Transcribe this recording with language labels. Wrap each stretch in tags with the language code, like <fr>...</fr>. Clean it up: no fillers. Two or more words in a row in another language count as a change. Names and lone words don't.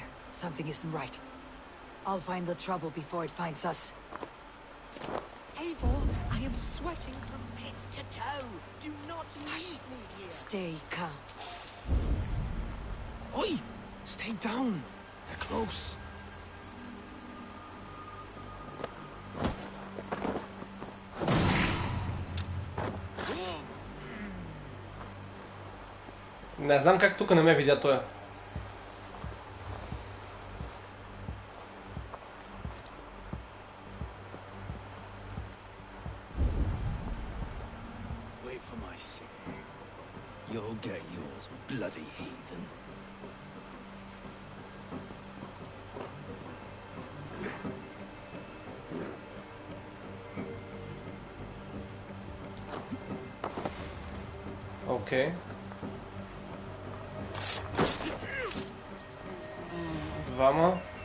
<en>Something isn't right. I'll find the trouble before it finds us. Eivor, I am sweating from head to toe. Do not leave me here. Stay calm. Oi! Stay down. They're close.</en> <bg>Не знам как тук не ме видя той.</bg> <en>Wait for my signal. You'll get yours, bloody heathen.</en> <bg>Окей. Двама.</bg>